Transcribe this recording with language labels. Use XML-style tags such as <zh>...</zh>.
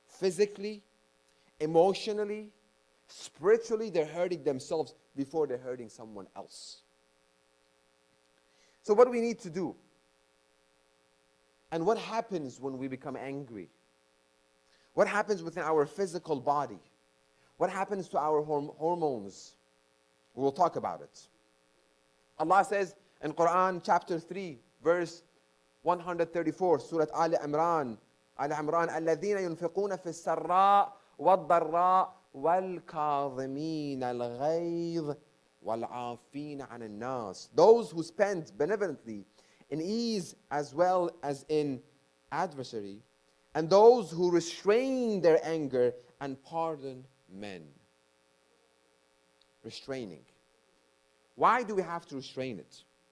<en>Physically, emotionally, spiritually, they're hurting themselves before they're hurting someone else. So what do we need to do? And what happens when we become angry? What happens within our physical body? What happens to our hormones? We'll talk about it. Allah says in Quran chapter 3, verse 134, Surah Al Imran,</en> <ar>الَّذِينَ يُنْفِقُونَ فِي السَّرَّاءِ وَالضَّرَّاءِ وَالْكَاظِمِينَ الْغَيْظَ وَالْعَافِينَ عَنِ النَّاسِ.</ar> <en>Those who spend benevolently in ease as well as in adversity, and those who restrain their anger and pardon men. Restraining. Why do we have to restrain it?</en>